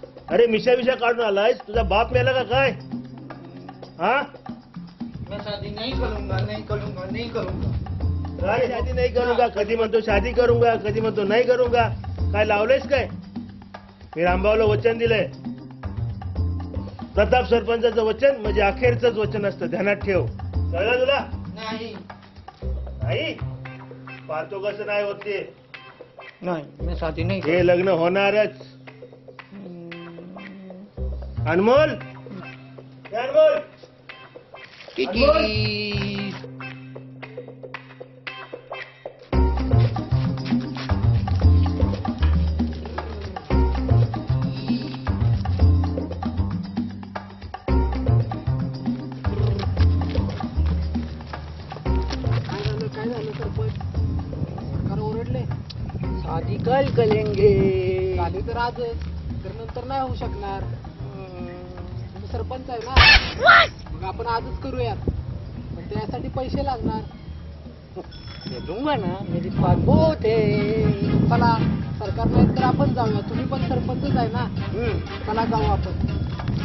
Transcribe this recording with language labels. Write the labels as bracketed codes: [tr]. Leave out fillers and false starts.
[mr] अरे मिशा विषा काढून आलायस, तुझा बाप मेला का काय? हा [hi] मैं शादी नहीं करूंगा, नहीं करूंगा, नहीं करूंगा. [mr] काय शादी नाही करूंगा, कधी म्हणतो शादी करूंगा, कधी म्हणतो नाही करूंगा. काय लावलंयस काय? मी रामभाऊला वचन दिलंय. प्रताप सरपंचाचं वचन म्हणजे अखेरचंच वचन असतं, ध्यानात ठेव. कळलं तुला? [hi] नहीं [mr] नाही पाहतो कसं नाही होते. [hi] नहीं, मैं शादी नहीं [mr] हे लग्न होणारच. अनमोल हे अनमोल अनमोल. काय झालं सरपंच? सरकार ओरडले. [hi] शादी कल करेंगे. [mr] झाली तर आजच, तर नंतर नाही होऊ शकणार. तुम्ही सरपंच आहे ना, मग आपण आजच करूयात. पण त्यासाठी पैसे लागणार. [hi] दूंगा ना, मेरी बात बहुत है. [mr] चला, सरकार नाही तर आपण जाऊया. तुम्ही पण सरपंचच आहे ना, चला जाऊ आपण.